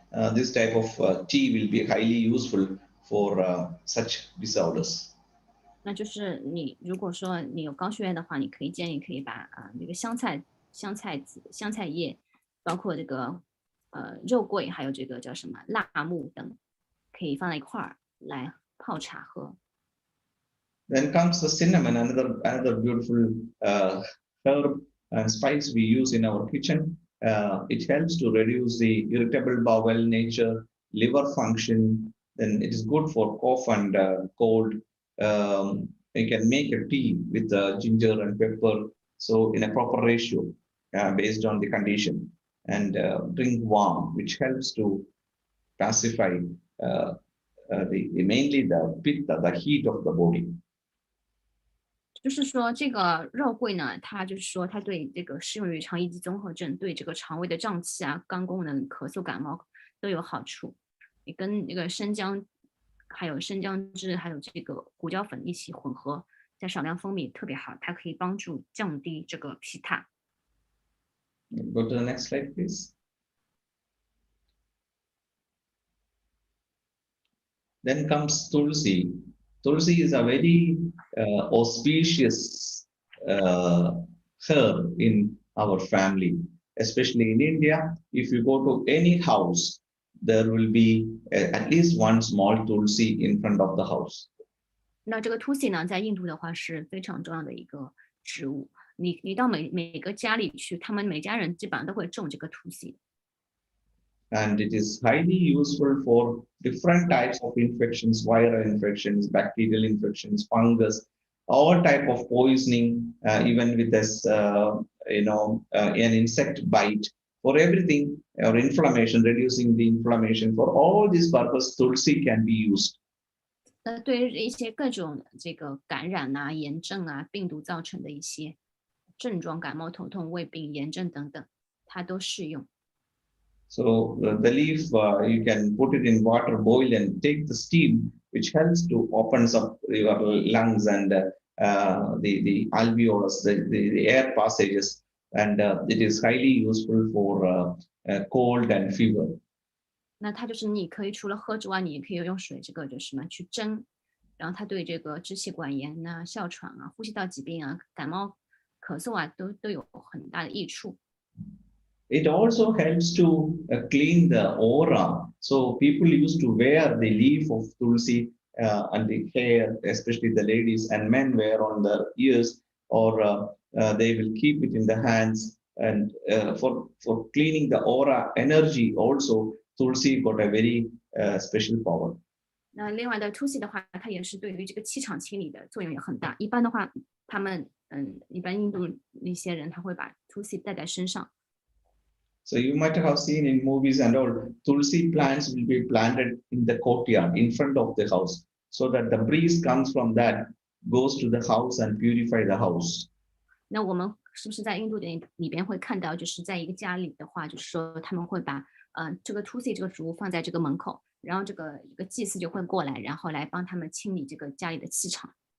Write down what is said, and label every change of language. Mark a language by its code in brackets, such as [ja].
[en] This type of tea will be highly useful for such disorders. [zh] 那就是你如果说你有高血压的话，你可以建议可以把那个香菜籽、香菜叶，包括这个肉桂，还有这个叫什么辣木等，可以放在一块儿来泡茶喝。 [en] Then comes the cinnamon, another beautiful herb and spice we use in our kitchen. It helps to reduce the irritable bowel nature, liver function. Then it is good for cough and cold. You can make a tea with ginger and pepper, so in a proper ratio based on the condition, and drink warm, which helps to pacify mainly the pitta, the heat of the body. [zh] 就是说，这个肉桂呢，它就是说，它对这个适用于肠易激综合症，对这个肠胃的胀气啊、肝功能、咳嗽、感冒都有好处。你跟那个生姜，还有生姜汁，还有这个胡椒粉一起混合，再少量蜂蜜，特别好，它可以帮助降低这个皮塔。 [en] Go to the next slide, please. Then comes Tulsi. Tulsi is a very auspicious herb in our family, especially in India. If you go to any house, there will be at least one small Tulsi in front of the house. [zh] 那这个 Tusi 呢，在印度的话是非常重要的一个植物。你到每个家里去，他们每家人基本上都会种这个 Tusi。 [en] And it is highly useful for different types of infections, viral infections, bacterial infections, fungus, all type of poisoning, even with this, an insect bite, for everything, or inflammation, reducing the inflammation. For all these purpose, Tulsi can be used. [zh] 那对于一些各种这个感染啊、炎症啊、病毒造成的一些症状，感冒、头痛、胃病、炎症等等，它都适用。 [en] So the leaf, you can put it in water, boil and take the steam, which helps to opens up your lungs and the alveolus, the air passages, and it is highly useful for cold and fever. [zh] 那它就是你可以除了喝之外，你也可以用水这个就是什么去蒸，然后它对这个支气管炎呐、哮喘啊、呼吸道疾病啊、感冒、咳嗽啊都有很大的益处。 [en] It also helps to clean the aura. So people used to wear the leaf of tulsi on the hair, especially the ladies, and men wear on the ears, or they will keep it in the hands. And for cleaning the aura energy, also tulsi got a very special power. [zh] 那另外的 Tusi 的话，它也是对于这个气场清理的作用也很大。一般的话，他们一般印度一些人他会把 Tusi 带在身上。 [en] So you might have seen in movies and all, tulsi plants will be planted in the courtyard in front of the house, so that the breeze comes from that, goes to the house and purify the house. [zh] 那我们是不是在印度里边会看到，就是在一个家里的话，就是说他们会把这个 Tusi 这个植物放在这个门口，然后这个一个祭司就会过来，然后来帮他们清理这个家里的气场。